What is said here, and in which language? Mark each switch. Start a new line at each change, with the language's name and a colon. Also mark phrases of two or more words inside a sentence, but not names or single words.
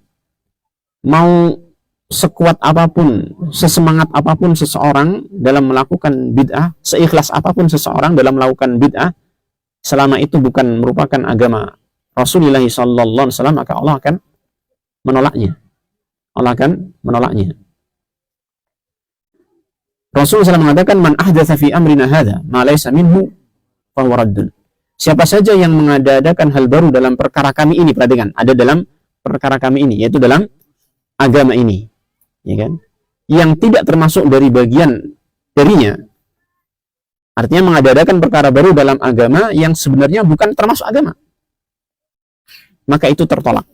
Indonesian: Mau sekuat apapun, sesemangat apapun seseorang dalam melakukan bid'ah, seikhlas apapun seseorang dalam melakukan bid'ah, selama itu bukan merupakan agama Rasulullah
Arabic: صلى الله عليه وسلم,
Indonesian: maka Allah akan menolaknya. Allah akan menolaknya. Rasulullah SAW mengatakan,
Arabic: من أحدث في أمرنا هذا ما ليس منه فهو رد.
Indonesian: Siapa saja yang mengada-adakan hal baru dalam perkara kami ini, perhatikan, ada dalam perkara kami ini, yaitu dalam agama ini, ya kan? Yang tidak termasuk dari bagian darinya. Artinya mengada-adakan perkara baru dalam agama yang sebenarnya bukan termasuk agama, maka itu tertolak.